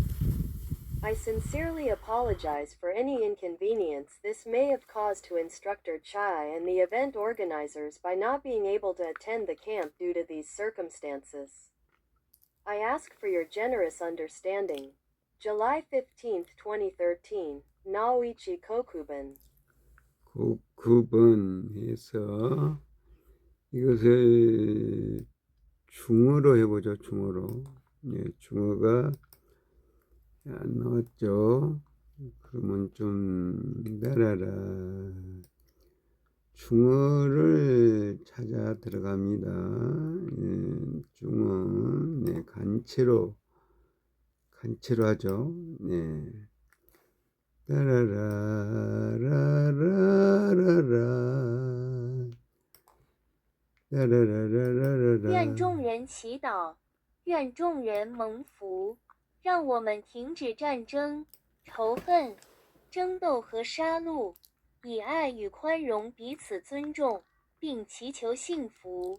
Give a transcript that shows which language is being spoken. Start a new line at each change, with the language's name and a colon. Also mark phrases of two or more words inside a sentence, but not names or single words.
English: I sincerely apologize for any inconvenience this may have caused to Instructor Chai and the event organizers by not being able to attend the camp due to these circumstances. I ask for your generous understanding. July 15, 2013, Naoichi Kokuben.
Korean: 구분해서 이것을 중어로 해보죠. 중어로. 예, 중어가 안 나왔죠. 그러면 좀 내려라. 중어를 찾아 들어갑니다. 예, 중어, 네, 간체로 하죠. 네. 따라라라라라라.
Chinese: 愿众人祈祷，愿众人蒙福，让我们停止战争、仇恨、争斗和杀戮，以爱与宽容彼此尊重，并祈求幸福。